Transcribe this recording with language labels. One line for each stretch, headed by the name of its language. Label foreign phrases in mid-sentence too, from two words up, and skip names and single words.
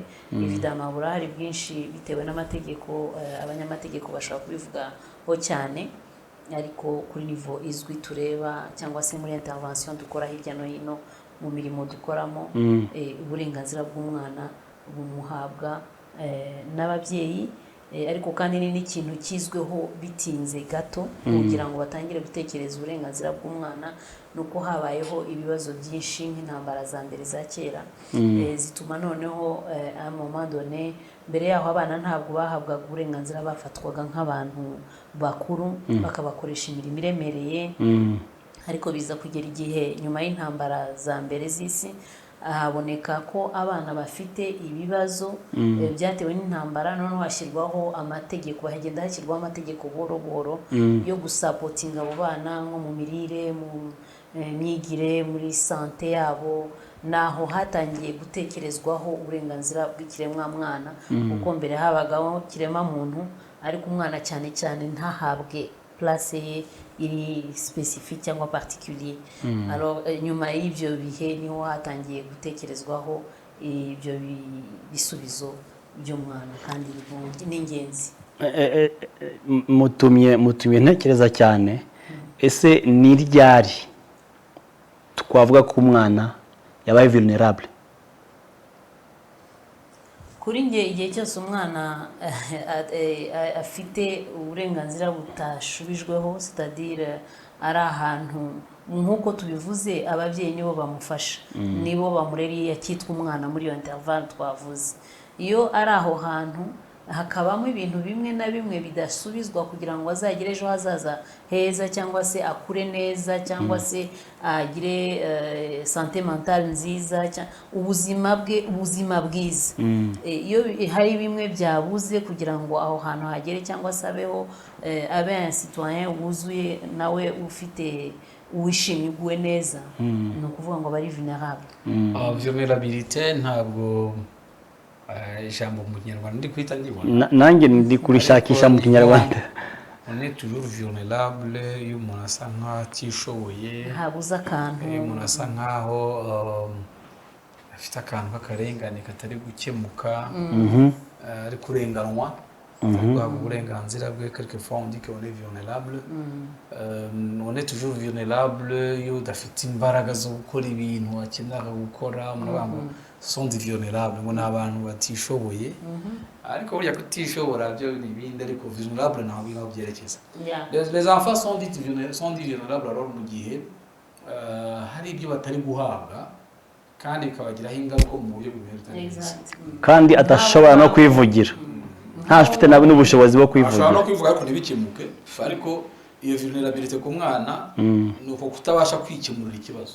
Kinyarwanda: Evidemment burahari bwinshi bitewe n'amategeko, abanyamategeko bashobora kubivugaho cyane, ariko kuri niveau izwi tureba cyangwa se muri intervention dukora hirya no hino mu mirimo dukoramo, uburenganzira bw'umwana bumuhabwa n'ababyeyi, ariko kandi ni n'ikintu kizweho bitinze gato kugira ngo batangire gutekereza uburenganzira bw'umwana. Nuko habayeho ibibazo byinshi nk'intambara za mbere za kera, zituma noneho
French: à un moment donné,
Kinyarwanda: mbere yaho abana ntabwo bahabwaga uburenganzira, bafatwaga nk'abantu bakuru bakabakoresha imirimo iremereye, ariko biza kugera igihe nyuma y'intambara za mbere z'isi haboneka ko abana bafite ibibazo byatewe n'intambara, noneho hashyirwaho amategeko, hagenda hashyirwaho amategeko buhoro buhoro yo gusapotinga abo bana nko mu mirire, mu myigire, muri sante yabo. Naho hatangiye gutekerezwaho uburenganzira bw'ikiremwa-mwana, kuko mbere habagaho kirema-muntu, ariko umwana cyane cyane ntahabwe place ye iri specifique cyangwa particulier. Alors nyuma y'ibyo bihe niho hatangiye gutekerezwaho ibyo bisubizo by'umwana, kandi n'ingenzi. mutumye ntekereza cyane, ese ni ryari twavuga ko umwana yabaye vulnerable? Kuri nge igihe cyose umwana afite uburenganzira butashubijweho, c'est-à-dire ari ahantu nk'uko tubivuze, ababyeyi nibo bamufasha, nibo bamureriye akitwa umwana muri iyo intervalle twavuze. Iyo ari aho hantu hakabamo ibintu bimwe na bimwe bidasubizwa kugira ngo azagire ejo hazaza heza, cyangwa se akure neza, cyangwa se agire
French: santé mentale
Kinyarwanda: nziza, ubuzima bwiza. Iyo hari bimwe byabuze kugira ngo aho hantu hagere cyangwa se abeho abe
French: un citoyen
Kinyarwanda: wuzuye, nawe ufite uwishimye uguwe neza, ni ukuvuga ngo bari vulnerable. Vulnerabilité ntabwo ijambo mu Kinyarwanda ndi kwita ndibona, nanjye ndi kurishakisha mu Kinyarwanda.
French: On est toujours vulnérable
Kinyarwanda: iyo umuntu asa nkaho atishoboye, habuze akantu, iyo umuntu asa nkaho afite akantu k'akarengane katari gukemuka, ari kurenganwa, guhabwa uburenganzira bwe.
French: Quelquefois on dit qu'on est vulnérable. On est toujours vulnérable
Kinyarwanda: iyo udafite imbaraga zo gukora ibintu wakenera gukora.
French: Sont vulnérables,
Kinyarwanda: ngo n'abantu batishoboye, ariko burya kutishobora byo ni ibindi, ariko vulnérable ntabwo byerekeza.
French: Les enfants sont dits vulnérables alors
Kinyarwanda: mu gihe hari ibyo batari guhabwa kandi bikabagiraho ingaruka mu buryo bumwe, kandi atashobora no kwivugira, ntafite n'ubushobozi bwo kwivugira. Ashobora no kwivuga ariko ntibikemuke, ariko iyo vulnerabilité ku mwana ni uko kutabasha kwikemurira ikibazo.